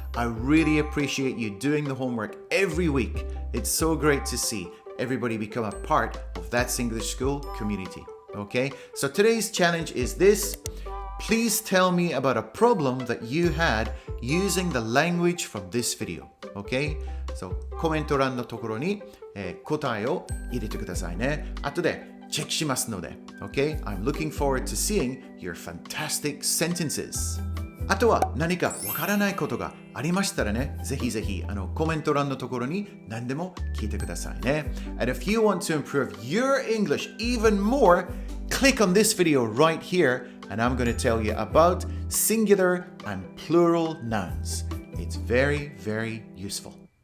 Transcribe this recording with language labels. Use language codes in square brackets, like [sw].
[en] I really appreciate you doing the homework every week. It's so great to see everybody become a part of That's English School community. Okay, so today's challenge is this. Please tell me about a problem that you had using the language from this video. Okay? [ja] So コメント欄のところに、答えを入れてくださいね。後でチェックしますので。 [en] Okay? I'm looking forward to seeing your fantastic sentences. [ja] あとは何かわからないことがありましたらね、ぜひぜひコメント欄のところに何でも聞いてくださいね。 [en] And if you want to improve your English even more, click on this video right here and I'm going to tell you about singular and plural nouns. It's very, very useful.